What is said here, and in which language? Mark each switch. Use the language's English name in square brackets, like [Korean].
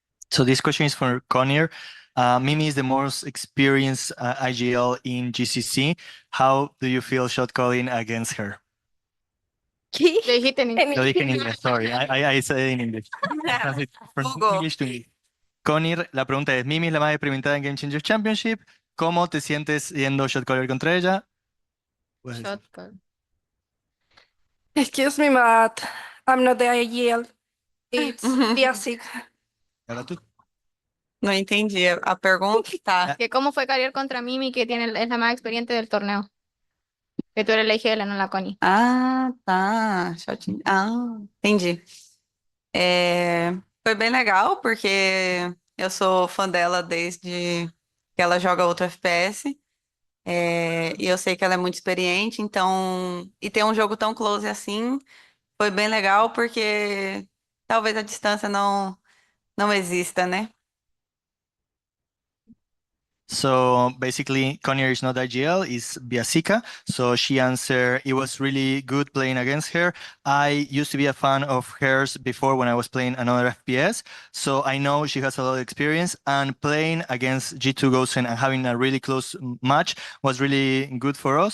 [English] So this question is for Conir. Mimi is the most experienced IGL in GCC. How do you feel shot calling against her? [Spanish] ¿Qué? Lo dijiste en Lo dije en inglés, [English] sorry. I said it in English. Translate from English to English. [Spanish] Conir, la pregunta es, Mimi es la más experimentada en Game Changers Championship. ¿Cómo te sientes yendo shot caller contra ella? Pues, [English] Shot call. Excuse me, but I'm not the IGL. It's basic. [Spanish] ahora tú. [Portuguese] Não entendi a pergunta. Tá. [Spanish] Que cómo fue cargar contra Mimi, que es la más experiente del torneo. Que tú eres la IGL, no la Connie. [Portuguese] Ah, tá. Shot... Ah, entendi. Foi bem legal, porque eu sou fã dela desde que ela joga outro FPS. E eu sei que ela é muito experiente, então... E ter um jogo tão close assim, foi bem legal, porque talvez a distância não exista, né? [English] So basically, Conir is not IGL, is Biasica. So she answered, it was really good playing against her. I used to be a fan of hers before when I was playing another FPS. So I know she has a lot of experience, and playing against G2 Gozen and having a really close match was really good for us.